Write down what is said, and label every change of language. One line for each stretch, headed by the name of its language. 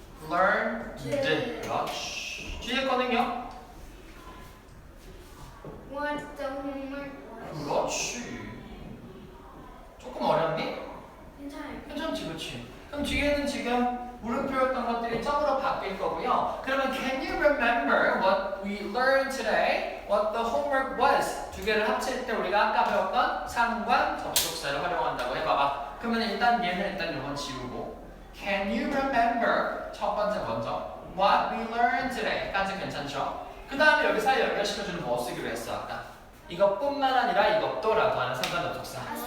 Korean: learned. 그렇지. 뒤에 거는요?
English: What the homework was?
Korean: 그렇지. 조금 어렵니? 괜찮아요. 괜찮지, 그렇지. 그럼 뒤에는 지금 물음표였던 것들이 점으로 바뀔 거고요. 그러면
English: can you remember what we learned today? What the homework was?
Korean: 두 개를 합칠 때 우리가 아까 배웠던 상관 접속사를 활용한다고 해봐봐. 그러면 일단 얘는 일단 요건 지우고
English: can you remember?
Korean: 첫 번째 먼저
English: what we learned today
Korean: 까지 괜찮죠? 그 다음에 여기 사이 연결시켜주는 뭐 쓰기로 했어 아까? 이것뿐만 아니라 이것도라고 하는 상관 접속사.